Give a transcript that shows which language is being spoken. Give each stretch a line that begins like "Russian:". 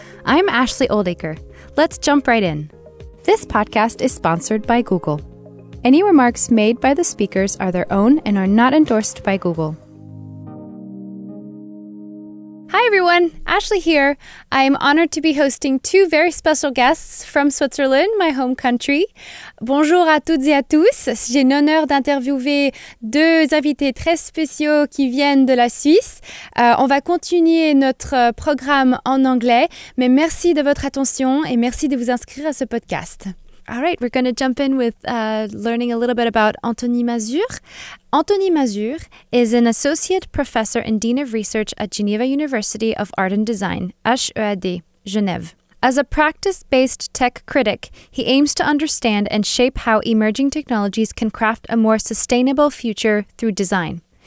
English: I'm Ashley Oldacre. Let's jump right in. This podcast is sponsored by Google. Any remarks made by the speakers are their own and are not endorsed by Google. Hi everyone, Ashley here. I am honored to be hosting two very special guests from Switzerland, my home country.
French: Bonjour à toutes et à tous. J'ai l'honneur d'interviewer deux invités très spéciaux qui viennent de la Suisse. On va continuer notre programme en anglais, mais merci de votre attention et merci de vous inscrire à ce podcast.
English: All right, we're going to jump in with learning a little bit about Anthony Masure. Anthony Masure is an associate professor and dean of research at Geneva University of Art and Design, HEAD, Genève. As a practice-based tech critic, he aims to understand and shape how emerging technologies can craft a more sustainable future through design.